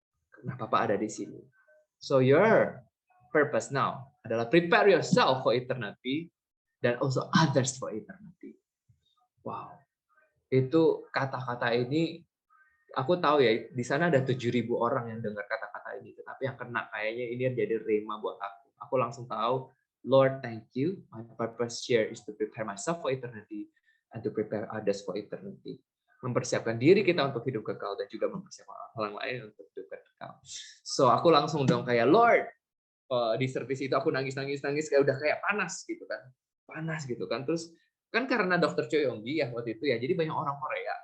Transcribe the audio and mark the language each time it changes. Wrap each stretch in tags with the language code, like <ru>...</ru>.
<id>Karena Papa ada di sini.</id> <en>So your purpose now adalah prepare yourself for eternity dan also others for eternity. Wow.</en> <id>Itu kata-kata ini aku tahu ya, di sana ada 7.000 orang yang dengar kata-kata ini, tetapi yang kena kayaknya ini jadi rema buat aku. Aku langsung tahu, Lord,</id> <en>thank you. My purpose here is to prepare myself for eternity and to prepare others for eternity.</en> <id>Mempersiapkan diri kita untuk hidup kekal dan juga mempersiapkan orang lain untuk hidup kekal. So aku langsung dong kayak, Lord, di service itu aku nangis kayak udah kayak panas gitu kan. Terus kan karena Dr. Cho Yonggi ya waktu itu ya, jadi banyak orang Korea.</id>